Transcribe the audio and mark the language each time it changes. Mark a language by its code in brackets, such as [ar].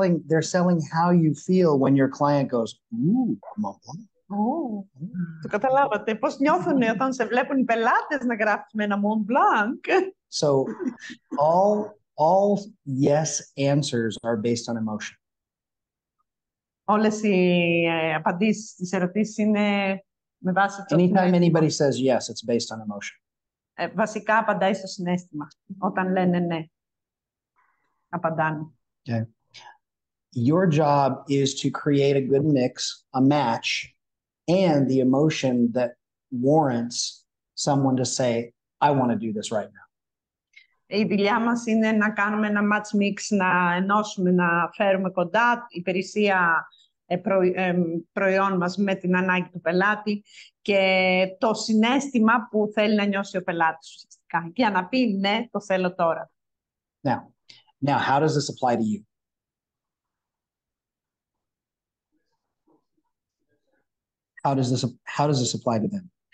[en] They're selling how you feel when your client goes, ooh, Mont Blanc. [el] Το καταλάβατε. Πώς νιώθουν όταν σε βλέπουν οι πελάτες να γράφεις με ένα Mont Blanc. [en] So all yes answers are based on emotion. [el] Όλες οι απαντήσεις στις ερωτήσεις είναι με βάση το [en] Anytime [el] συναίσθημα. [en] anybody says yes, it's based on emotion. [el] Βασικά απαντάει στο συναίσθημα. Όταν λένε ναι, απαντάνε. [en] Okay. Your job is to create a good mix, a match, and the emotion that warrants someone to say, I want to do this right now. [el] Η δουλειά μας είναι να κάνουμε ένα [en] match mix, [el] να ενώσουμε, να φέρουμε κοντά υπηρεσία προϊόν μας με την ανάγκη του πελάτη και το συναίσθημα που θέλει να νιώσει ο πελάτης ουσιαστικά. Για να πει ναι, το θέλω τώρα. [en] Now, how does this apply to you? How does this apply to them?